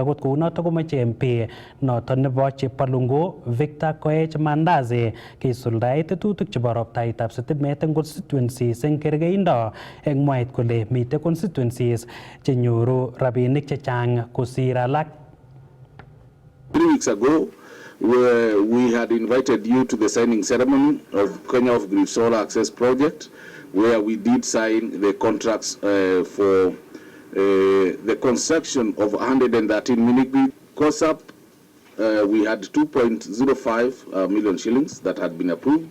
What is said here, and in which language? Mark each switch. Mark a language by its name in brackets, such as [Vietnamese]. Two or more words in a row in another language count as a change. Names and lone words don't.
[Kalenjin] Akot kounotok komoche MP noton nebo Chepalungu Victor Koech Mandazi kisuldae tetutik chebo roptaitab sitimet eng constituencies eng kergeindo, eng mwaet kole mitei constituencies chenyoru rabinik chechang kosir alak. [English] 3 weeks ago, we had invited you to the signing ceremony of Kenya Off-Grid Solar Access Project, where we did sign the contracts for the construction of 113 mini-grid. COSAP, we had 2.05 million shillings that had been approved.